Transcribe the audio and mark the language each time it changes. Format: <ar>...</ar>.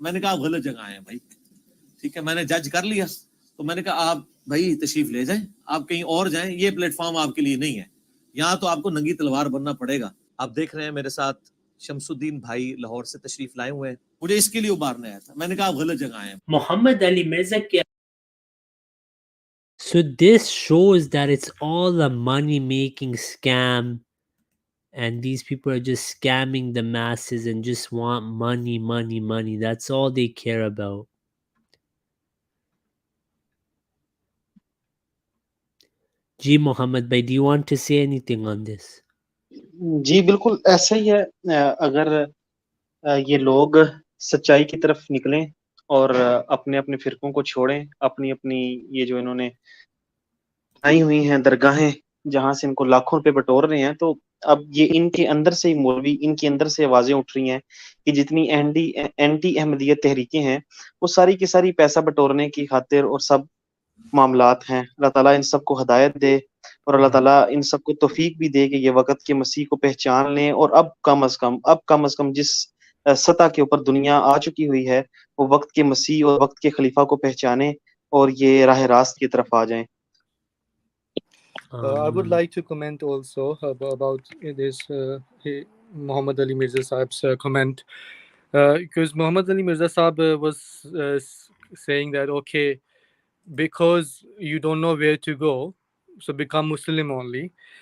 <hi>मैंने कहा आप गलत जगह आए हैं भाई। ठीक है, मैंने जज कर लिया। तो मैंने कहा आप भाई तशरीफ ले जाएं, आप कहीं और जाएं, ये प्लेटफॉर्म आपके लिए नहीं है। यहाँ तो आपको नंगी तलवार बनना पड़ेगा। आप देख रहे हैं मेरे साथ शमसुद्दीन भाई लाहौर से तशरीफ लाए हुए हैं। मुझे इसके लिए उबारने आया था। मैंने कहा आप गलत जगह आए हैं।</hi> <en>Muhammad Ali Mirza. So this shows that it's all a money-making scam, and these people are just scamming the masses and just want money, money, money. That's all they care about. Ji Muhammad bhai, do you want to say anything on this?</en> <hi>जी बिल्कुल ऐसा ही है। अगर ये लोग सच्चाई की तरफ निकलें और अपने अपने फिरकों को छोड़ें, अपनी अपनी ये जो इन्होंने आई हुई हैं दरगाहें जहां से इनको लाखों रुपए बटोर रहे हैं, तो अब ये इनके अंदर से ही मौलवी, इनके अंदर से आवाजें उठ रही हैं कि जितनी एंटी अहमदियत तहरीकें हैं वो सारी की सारी पैसा बटोरने की खातिर और सब मामलात हैं। अल्लाह ताला इन सबको हदायत दे और अल्लाह ताला इन सबको तौफीक भी दे कि ये वक़्त के मसीह को पहचान लें और अब कम अज़ कम जिस सतह के ऊपर दुनिया आ चुकी हुई है वो वक़्त के मसीह और वक़्त के खलीफा को पहचानें और ये राह रास्त की तरफ आ जाएं।</hi> <en>I would like to comment also about this Muhammad Ali Mirza Sahib's comment, because Muhammad Ali Mirza Sahib was saying that okay, because you don't know where to go, so become Muslim only.</en>